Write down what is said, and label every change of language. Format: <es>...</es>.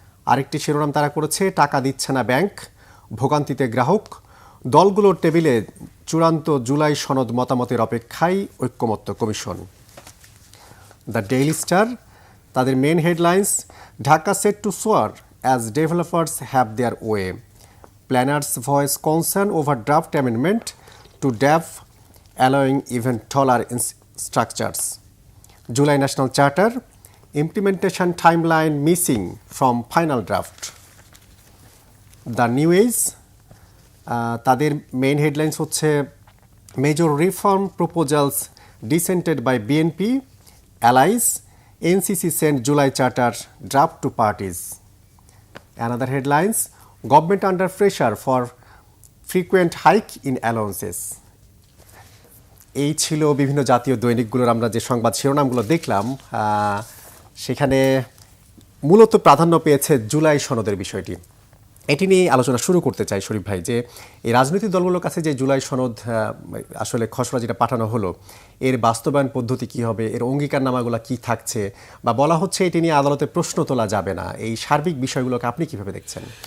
<bn>আরেকটি শিরোনাম তারা করেছে টাকা দিচ্ছে না ব্যাংক, ভোগান্তিতে গ্রাহক, দলগুলোর টেবিলে চূড়ান্ত জুলাই সনদ মতামতের অপেক্ষায় ঐক্যমত্য কমিশন।</bn> <en>The Daily Star তাদের main headlines Dhaka set to soar, as developers have their way. Planners voice concern over draft amendment to DAF, allowing even taller structures. July National Charter, implementation timeline missing from final draft. The New Age, তাদের main headlines হচ্ছে major reform proposals dissented by BNP allies, NCC sent July Charter draft to parties. Another headlines, government under pressure for frequent hike in allowances.</en> <bn>এই ছিল বিভিন্ন জাতীয় দৈনিকগুলোর আমরা যে সংবাদ শিরোনামগুলো দেখলাম, সেখানে মূলত প্রাধান্য পেয়েছে জুলাই সনদের বিষয়টি। এটি নিয়ে আলোচনা শুরু করতে চাই শরীফ ভাই, যে এই রাজনৈতিক দলগুলোর কাছে যে জুলাই সনদ আসলে খসড়া যেটা পাঠানো হলো, এর বাস্তবায়ন পদ্ধতি কি হবে, এর অঙ্গীকারনামাগুলো কি থাকছে, বা বলা হচ্ছে এটি নিয়ে আদালতে প্রশ্ন তোলা যাবে না, এই সার্বিক বিষয়গুলোকে আপনি কিভাবে দেখছেন?</bn>